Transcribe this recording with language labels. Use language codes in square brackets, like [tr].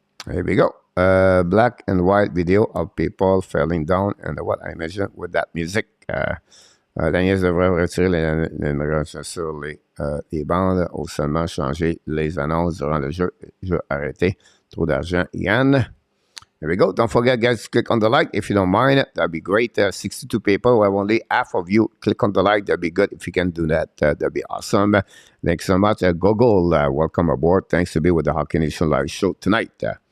[en] Here we go. Black and white video of people falling down and what I imagine with that music. [fr] Daniel devrait retirer les numéros sur les bandes ou seulement changer les annonces durant le jeu. Jeu arrêté. Trop d'argent. Yann. [en] There we go. Don't forget, guys, click on the like if you don't mind. That'd be great. 62 people. Well, only half of you click on the like. That'd be good if you can do that. That'd be awesome. Thanks so much. Gogol, welcome aboard. Thanks to be with the Hockey Nation Live show tonight.